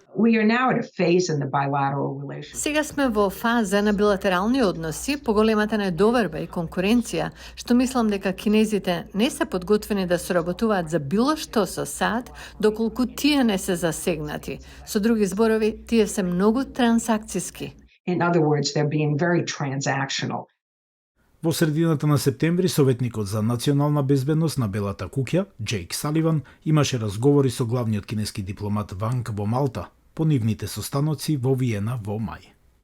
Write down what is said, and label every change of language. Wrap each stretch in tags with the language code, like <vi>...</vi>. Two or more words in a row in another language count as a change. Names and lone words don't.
<mk>Сега сме во фаза на билатерални односи, поголемата недоверба и конкуренција, што мислам дека кинезите не се подготвени да соработуваат за било што со САД, доколку тие не се засегнати. Со други зборови, тие се многу трансакциски.</mk> <en>In other words, they're being very transactional.</en> <mk>Во средината на септември, советникот за национална безбедност на Белата куќа, Џејк Саливан, имаше разговори со главниот кинески дипломат Ванг во Малта по нивните состаноци во Виена во мај.</mk>